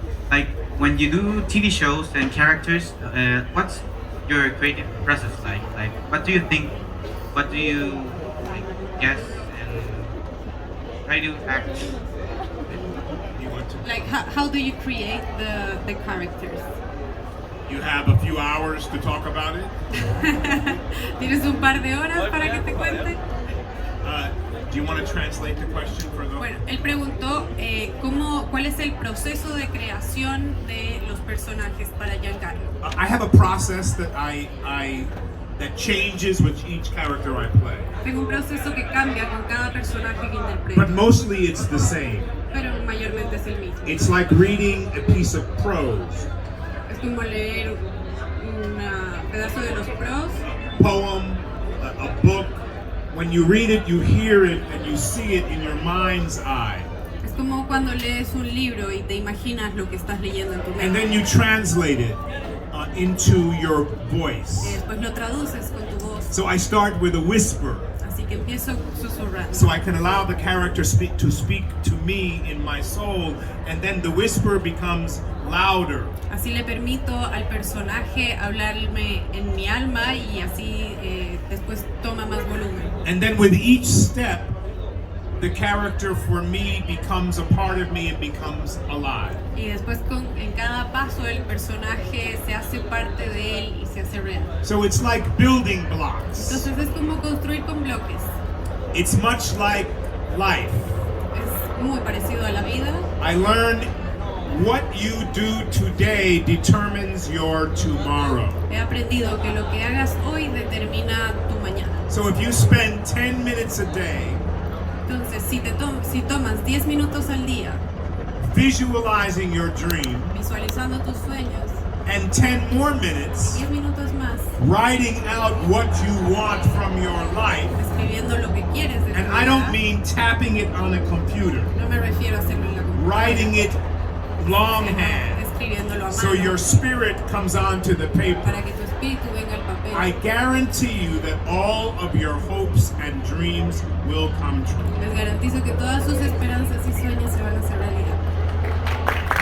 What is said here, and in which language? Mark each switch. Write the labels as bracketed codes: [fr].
[en] Like when you do TV shows and characters, what's your creative process like? Like, what do you think? What do you guess and try to act? You want to? Like, how do you create the characters? You have a few hours to talk about it. [es] ¿Tienes un par de horas para que te cuente? [en] Do you want to translate the question for those? [es] Bueno, él preguntó cuál es el proceso de creación de los personajes para Giancarlo. [en] I have a process that that changes with each character I play. [es] Tengo un proceso que cambia con cada personaje que interpreto, [en] But mostly it's the same. [es] pero mayormente es el mismo. [en] It's like reading a piece of prose, [es] Es como leer un pedazo de los pros, [en] poem, a book. When you read it, you hear it, and you see it in your mind's eye. [es] es como cuando lees un libro y te imaginas lo que estás leyendo en tu [en] And then [es] mente. [en] you translate it into your [es] Y [en] voice. [es] después lo traduces con tu voz. [en] So I start with a whisper, [es] Así que empiezo susurrando. [en] so I can allow the character speak to me in my soul, and then the whisper becomes louder. [es] Así le permito al personaje hablarme en mi alma y así después toma más volumen. [en] And then with each step, the character for me becomes a part of me and becomes alive. [es] Y después en cada paso el personaje se hace parte de él y se hace real. [en] So it's like building blocks. [es] Entonces es como construir con bloques. [en] It's much like life. [es] Es muy parecido a la vida. [en] I learned what you do today determines your tomorrow. [es] He aprendido que lo que hagas hoy determina tu mañana. [en] So if you spend 10 minutes a day [es] Entonces si tomas 10 minutos al día [en] visualizing your dream [es] visualizando tus sueños, [en] and 10 more minutes [es] 10 minutos más [en] writing out what you want from your life, [es] escribiendo lo que quieres de tu [en] and I don't [es] vida, [en] mean tapping it on a computer, [es] no me refiero a hacerlo en la computadora, [en] writing it longhand [es] escribiéndolo a [en] so [es] mano [en] your spirit comes onto the paper. [es] para que tu espíritu venga al papel. [en] I guarantee you that all of your hopes and dreams will come true. [es] Les garantizo que todas sus esperanzas y sueños se van a hacer realidad.